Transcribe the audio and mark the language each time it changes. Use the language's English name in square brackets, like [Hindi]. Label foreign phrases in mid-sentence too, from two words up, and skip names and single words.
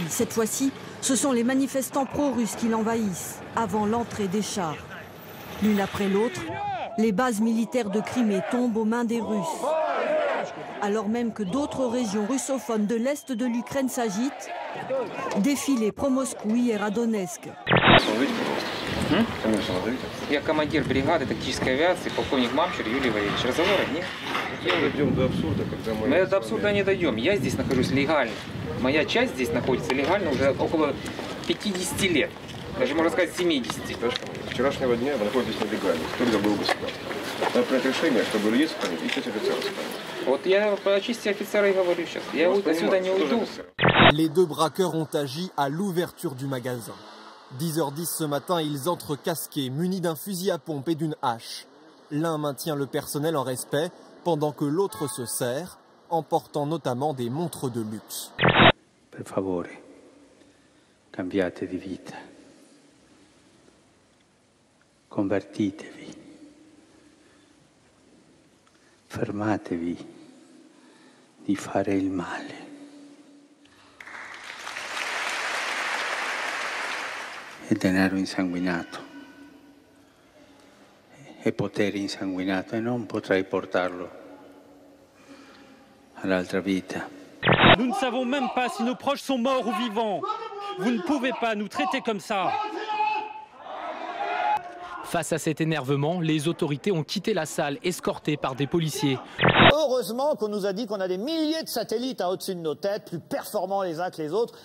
[French] Cette fois-ci, ce sont les manifestants pro-russes qui l'envahissent avant l'entrée des chars. L'une après l'autre, les bases militaires de Crimée tombent aux mains des Russes. Alors même que d'autres régions russophones de l'Est de l'Ukraine s'agitent, défilé pro-Moscou hier à Donetsk. [Russian] Я командир бригады тактической авиации, полковник Мамчур Юрий Валерьевич. Разговора нет. Мы до абсурда не дойдем. Я здесь нахожусь легально. Моя часть здесь находится легально уже около 50 лет. Даже, можно сказать, 70. Вчерашнего дня вы находитесь нелегально. Только был бы сюда. Надо принять решение, чтобы людей сохранить и часть офицеров сохранить. Вот я по чести офицера и говорю сейчас. Я отсюда не уйду. [French] Les deux braqueurs ont agi à l'ouverture du magasin. 10h10 ce matin, ils entrent casqués, munis d'un fusil à pompe et d'une hache. L'un maintient le personnel en respect, pendant que l'autre se sert, emportant notamment des montres de luxe. [Italian] Per favore, cambiate di vita. Convertitevi. Fermatevi di fare il male. E denaro insanguinato e potere insanguinato e non potrai portarlo all'altra vita. [French] Nous ne savons même pas si nos proches sont morts ou vivants. Vous ne pouvez pas nous traiter comme ça. Face à cet énervement, les autorités ont quitté la salle, escortées par des policiers. Heureusement qu'on nous a dit qu'on a des milliers de satellites au-dessus de nos têtes, plus performants les uns que les autres.